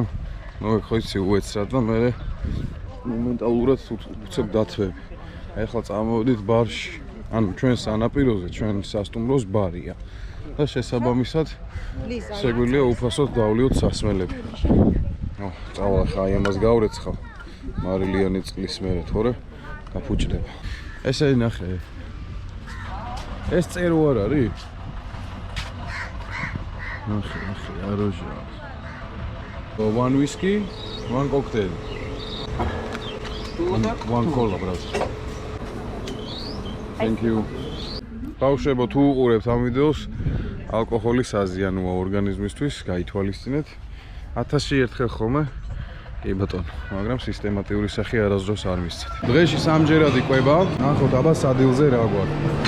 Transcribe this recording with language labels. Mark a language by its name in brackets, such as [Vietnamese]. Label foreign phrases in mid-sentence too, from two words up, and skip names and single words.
[Georgian] ნუ ეგ ხო იცი უეცრად და მე მომენტალურად უცებ დათვები ახლა წამოვედით ბარში ანუ ჩვენ სანაპიროზე ჩვენ სასტუმროს ბარია და შესაბამისად შეგვიძლია უფასოდ დავლიოთ სასმელები ნუ წავალ ხა აი ამას გავრეცხავ მარილიანი წყლის მერე თორე გაფუჭდება ესე ნახე ეს წერო არ არის? ნახე, აროჟა. [English] One whiskey, one cocktail. One cola, brother. Thank you. [Georgian] ბავშვებო, თუ უყურებთ ამ ვიდეოს, ალკოჰოლი საზიანოა ორგანიზმისთვის, გაითვალისწინეთ. 1000-ში ერთხელ ხოლმე. კი ბატონო, მაგრამ სისტემატიური სახე არასდროს არ მისცეთ. დღეში სამჯერად იყვება, ნახოთ აბა სადილზე რა გვაქვს.